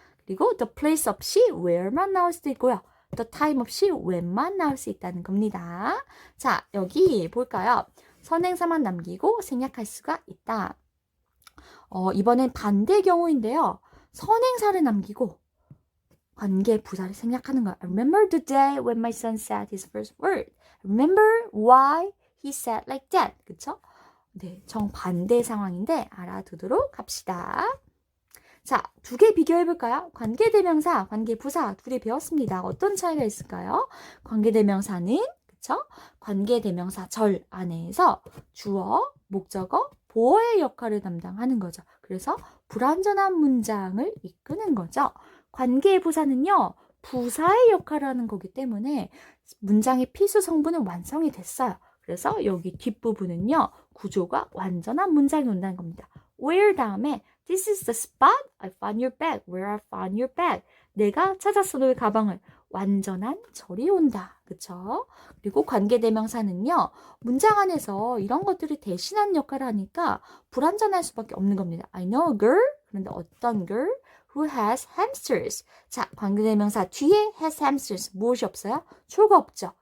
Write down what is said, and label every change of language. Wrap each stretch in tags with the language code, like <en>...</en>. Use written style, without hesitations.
<ko>그리고 the place 없이 where만 나올 수도 있고요. the time 없이 when만 나올 수 있다는 겁니다. 자, 여기 볼까요? 선행사만 남기고 생략할 수가 있다. 이번엔 반대 경우인데요. 선행사를 남기고 관계 부사를 생략하는 거야.</ko> <en>I remember the day when my son said his first word. Remember why he said like that.</en> <ko>그쵸? 네, 정반대 상황인데 알아두도록 합시다. 자, 두 개 비교해볼까요? 관계대명사, 관계부사 둘이 배웠습니다. 어떤 차이가 있을까요? 관계대명사는 그쵸? 관계대명사 절 안에서 주어, 목적어, 보어의 역할을 담당하는 거죠. 그래서 불완전한 문장을 이끄는 거죠. 관계부사는요. 부사의 역할을 하는 거기 때문에 문장의 필수 성분은 완성이 됐어요. 그래서 여기 뒷부분은요. 구조가 완전한 문장이 온다는 겁니다.</ko> <en>where</en> <ko>다음에</ko> <en>This is the spot I found your bag. Where I found your bag.</en> <ko>내가 찾았어 너의 가방을. 완전한 절이 온다. 그쵸? 그리고 관계대명사는요. 문장 안에서 이런 것들을 대신하는 역할을 하니까 불완전할 수밖에 없는 겁니다.</ko> <en>I know a girl.</en> <ko>그런데 어떤 girl?</ko> <en>who has hamsters.</en> <ko>자, 관계대명사 뒤에 has hamsters. 무엇이 없어요? 주어가 없죠.</ko>